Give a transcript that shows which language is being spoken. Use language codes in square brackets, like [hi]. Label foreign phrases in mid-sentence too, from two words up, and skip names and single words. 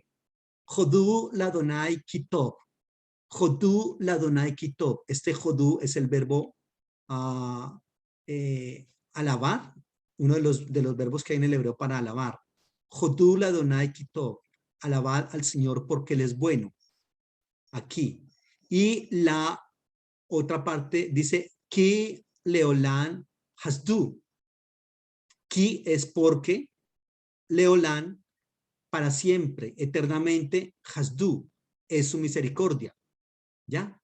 [he] הודו לה' כי טוב. הודו לה' כי טוב. [es] Este jodú es el verbo alabar, uno de los verbos que hay en el hebreo para alabar. [he] הודו לה' כי טוב. [es] Alabar al Señor porque Él es bueno. Aquí. Y la otra parte dice [he] כי לעולם חסדו. [es] Ki es porque, leolán para siempre, eternamente, hasdu, es su misericordia, ¿ya?